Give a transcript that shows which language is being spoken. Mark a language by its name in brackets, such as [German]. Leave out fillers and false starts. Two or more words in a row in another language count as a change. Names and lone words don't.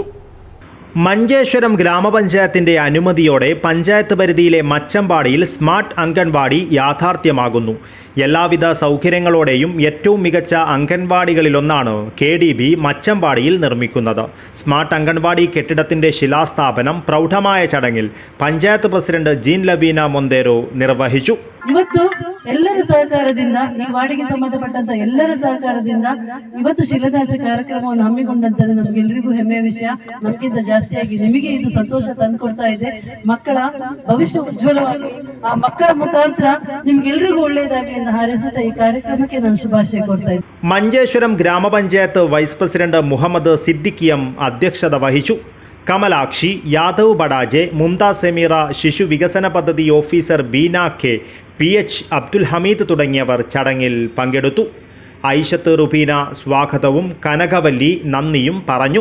[Malayalam] മഞ്ചേശ്വരം ഗ്രാമപഞ്ചായത്തിന്റെ അനുമതിയോടെ പഞ്ചായത്ത് പരിധിയിലെ മച്ചമ്പാടിയിൽ സ്മാർട്ട് അംഗൻവാടി യാഥാർത്ഥ്യമാകുന്നു. എല്ലാവിധ സൗകര്യങ്ങളോടെയും ഏറ്റവും മികച്ച അംഗൻവാടികളിലൊന്നാണ് KDB മച്ചമ്പാടിയിൽ നിർമ്മിക്കുന്നത്. സ്മാർട്ട് അംഗൻവാടി കെട്ടിടത്തിന്റെ ശിലാസ്ഥാപനം പ്രൗഢമായ ചടങ്ങിൽ പഞ്ചായത്ത് പ്രസിഡന്റ് ജീൻ ಲವೀನಾ ಮೊಂದೇರೋ ನಿರ್ವಹಿಸು. [Kannada] ಇವತ್ತು ಎಲ್ಲರ ಸಹಕಾರದಿಂದ ಈ ವಾರ್ಡಿಗೆ ಸಂಬಂಧಪಟ್ಟಂತ ಎಲ್ಲರ ಸಹಕಾರದಿಂದ ಇವತ್ತು ಶಿಲಾನ್ಯಾಸ ಕಾರ್ಯಕ್ರಮವನ್ನು ಹಮ್ಮಿಕೊಂಡಂತದ್ದು ನಮಗೆಲ್ಲರಿಗೂ ಹೆಮ್ಮೆಯ ವಿಷಯ. ನಮಗಿಂತ ಜಾಸ್ತಿಯಾಗಿ ನಿಮಗೆ ಇದು ಸಂತೋಷ ತಂದುಕೊಡ್ತಾ ಇದೆ. ಮಕ್ಕಳ ಭವಿಷ್ಯ ಉಜ್ವಲವಾಗಿ ಆ ಮಕ್ಕಳ ಮುಖಾಂತರ ನಿಮ್ಗೆಲ್ಲರಿಗೂ ಒಳ್ಳೆಯದಾಗಲಿ ಎಂದು ಹಾರೈಸುತ್ತಾ ಈ ಕಾರ್ಯಕ್ರಮಕ್ಕೆ ನಾನು ಶುಭಾಶಯ ಕೊಡ್ತಾ ಇದ್ದೀನಿ. [Malayalam] മഞ്ചേശ്വരം ഗ്രാമപഞ്ചായത്ത് വൈസ് പ്രസിഡന്റ് മുഹമ്മദ് സിദ്ദിഖ് എം അധ്യക്ഷത വഹിച്ചു. കമലാക്ഷി, യാദവ് ബഡാജെ, മുംതാസ് സമീറ, ശിശു വികസന പദ്ധതി ഓഫീസർ ബീന K, PH അബ്ദുൽ ഹമീദ് തുടങ്ങിയവർ ചടങ്ങിൽ പങ്കെടുത്തു. ഐഷത്ത് റുബീന സ്വാഗതവും കനകവല്ലി നന്ദിയും പറഞ്ഞു.